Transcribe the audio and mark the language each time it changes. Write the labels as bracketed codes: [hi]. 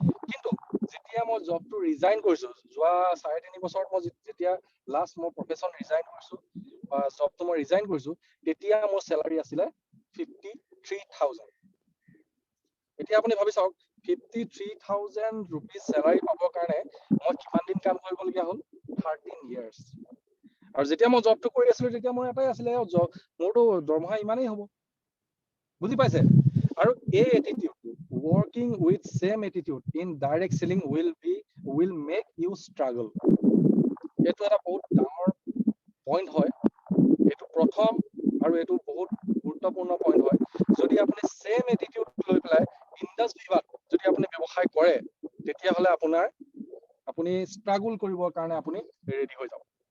[as] কিন্তু যেতিয়া মই জবটো ৰিজাইন কৰিছো, যোৱা 3.5 বছৰত মই যেতিয়া লাষ্ট মই প্ৰফেশ্যন ৰিজাইন কৰিছো বা জবটো মই ৰিজাইন কৰিছো, তেতিয়া মোৰ চেলাৰী আছিলে 53,000। এতিয়া আপুনি ভাবি চাওক 53,000 ৰুপিজ চেলাৰী পাবৰ কাৰণে মই কিমান দিন কাম কৰিবলগীয়া হ'ল? 13 ইয়াৰ্ছ। আৰু যেতিয়া মই জবটো কৰি আছিলো তেতিয়া মোৰ এটাই আছিলে, মোৰতো দৰমহা ইমানেই হ'ব, বুজি পাইছে? আৰু এই এটিটিউডটো, [en] working with same attitude in direct selling will make you struggle. [as] এইটো এটা বহুত ডাঙৰ পইণ্ট হয়, এইটো প্ৰথম আৰু এইটো বহুত গুৰুত্বপূৰ্ণ পইণ্ট হয়। যদি আপুনি সেম এটিটিউড লৈ পেলাই ইণ্ডাছ ভিভাত যদি আপুনি ব্যৱসায় কৰে, তেতিয়াহ'লে আপুনি ষ্ট্ৰাগল কৰিবৰ কাৰণে আপুনি ৰেডি হৈ যাব।